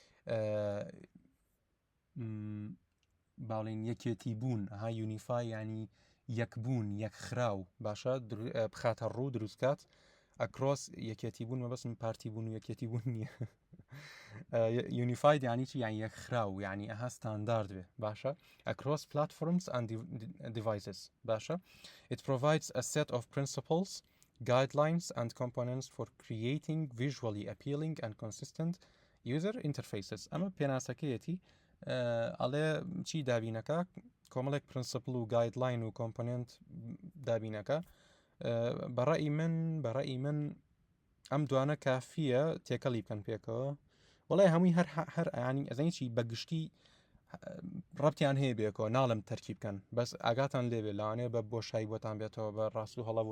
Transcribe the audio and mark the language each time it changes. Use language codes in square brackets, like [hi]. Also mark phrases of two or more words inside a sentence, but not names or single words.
[ckb] باڵین یەکێتی بوون ها یونیفای ینی یەکبوون یەکخراو باشە بخاتە ڕوو دروستکات ئەکرۆس یەکێتی بوون مەبەستم پارتی بوون و یەکێتی بوون نییە یونیفاید ینی چی یان یەکخراو ینی ئەها ستاندارد بێ باشە [en] across platforms and devices [ckb] باشە [en] it provides a set of principles guidelines and components for creating visually appealing and consistent user interfaces [ckb] ئەمە پێناسەکەیەتی ئەڵێ چی دابینەکە کۆمەڵێک پرنسپل و گایدلاین و کۆمپۆننت دابینەکە بەڕێی من ئەم دوانە کافیە تێکەڵی بکەن پێکەوە وڵای هەمووی هەر ئەیانی ئەزانی چی بەگشتی ڕەبتیان هەیە بێکەوە ناڵم تەرکی بکەن بەس ئاگاتان لێبێ لاوانێ بە بۆشایی بۆتان بێتەوە بە ڕاست و هەڵە